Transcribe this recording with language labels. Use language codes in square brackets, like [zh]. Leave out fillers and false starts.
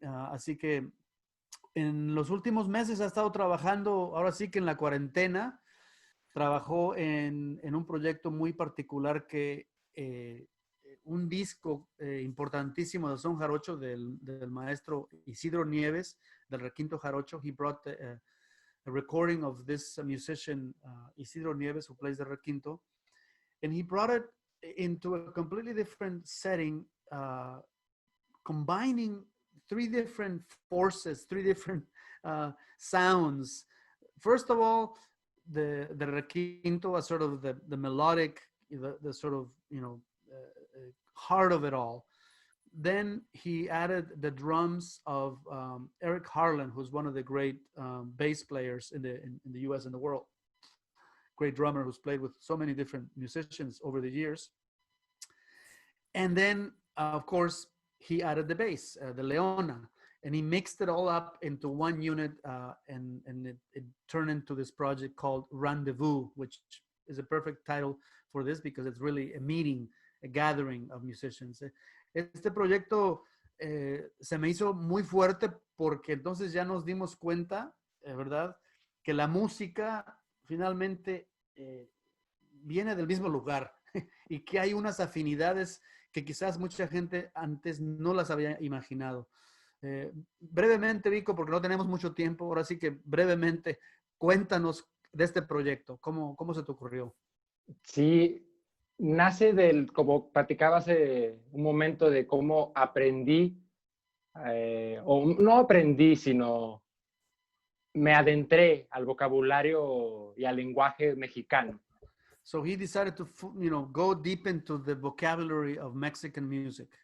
[es] Así que en los últimos meses ha estado trabajando, ahora sí que en la cuarentena, trabajó en un proyecto muy particular que un disco importantísimo de son jarocho del maestro Isidro Nieves, del requinto jarocho. [en] He brought a recording of this musician, Isidro Nieves, who plays the requinto, and he brought it into a completely different setting, combining 3 different forces, 3 different sounds. First of all, the requinto was sort of the melodic, the sort of, you know, heart of it all. Then he added the drums of Eric Harlan, who's one of the great bass players in the US and the world. Great drummer who's played with so many different musicians over the years. And then, of course, he added the bass, the Leona, and he mixed it all up into one unit, and it turned into this project called Rendezvous, which is a perfect title for this because it's really a meeting, a gathering of musicians. [es] Este proyecto se me hizo muy fuerte porque entonces ya nos dimos cuenta, ¿verdad?, que la música finalmente viene del mismo lugar y que hay unas afinidades que quizás mucha gente antes no las había imaginado. Brevemente, Vico, porque no tenemos mucho tiempo, ahora sí que brevemente, cuéntanos de este proyecto. ¿Cómo se te ocurrió? Sí, nace como platicaba hace un momento, de cómo aprendí, o no aprendí, sino me adentré al vocabulario y al lenguaje mexicano. [en] So he decided to, go deep into the vocabulary of Mexican music.